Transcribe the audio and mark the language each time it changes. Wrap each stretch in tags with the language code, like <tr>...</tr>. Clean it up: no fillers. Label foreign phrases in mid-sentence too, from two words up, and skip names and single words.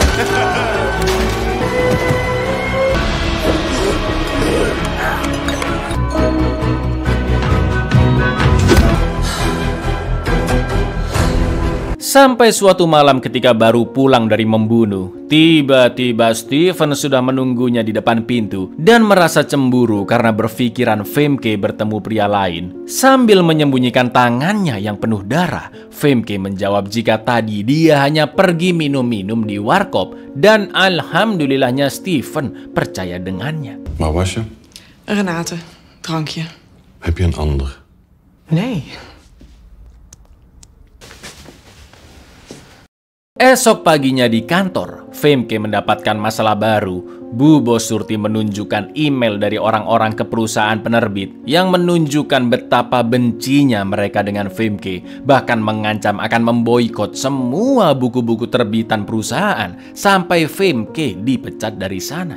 <id>Sampai suatu malam ketika baru pulang dari membunuh, tiba-tiba Steven sudah menunggunya di depan pintu dan merasa cemburu karena berpikiran Femke bertemu pria lain. Sambil menyembunyikan tangannya yang penuh darah, Femke menjawab jika tadi dia hanya pergi minum-minum di warkop dan alhamdulillahnya Steven percaya dengannya.</id> <nl>Waar was je? Renate, drankje. Heb je een ander? Nee.</nl> <id>Esok paginya di kantor, Femke mendapatkan masalah baru. Bu Bos Surti menunjukkan email dari orang-orang ke perusahaan penerbit yang menunjukkan betapa bencinya mereka dengan Femke, bahkan mengancam akan memboikot semua buku-buku terbitan perusahaan sampai Femke dipecat dari sana.</id>